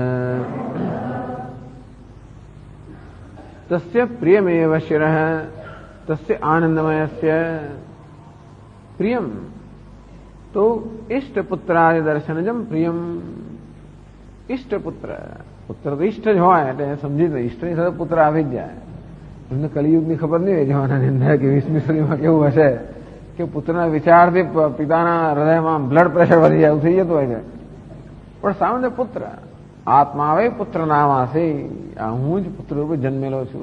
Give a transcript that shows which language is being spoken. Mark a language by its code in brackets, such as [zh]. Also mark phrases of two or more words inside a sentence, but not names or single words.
[sa] तस्य प्रियमेव शिरः तस्य आनंदमयस्य प्रियम तो इष्टपुत्रादि दर्शनजम प्रियम। [gu] ઇષ્ટપુત્ર પુત્ર તો ઇષ્ટ જ હોય એટલે સમજી તો ઇષ્ટની સાથે પુત્ર આવી જ જાય. એમને કલિયુગની ખબર નહીં હોય જવાનાની અંદર કે 20મી સદીમાં કેવું હશે કે પુત્રના વિચારથી પિતાના હૃદયમાં [en] blood pressure [gu] વધી જાય, એવું થઈ જતું હોય છે. પણ સામાન્ય પુત્ર [sa] આત્મા આવે પુત્ર નામાસે, [gu] આ હું જ પુત્ર રૂપે જન્મેલો છું.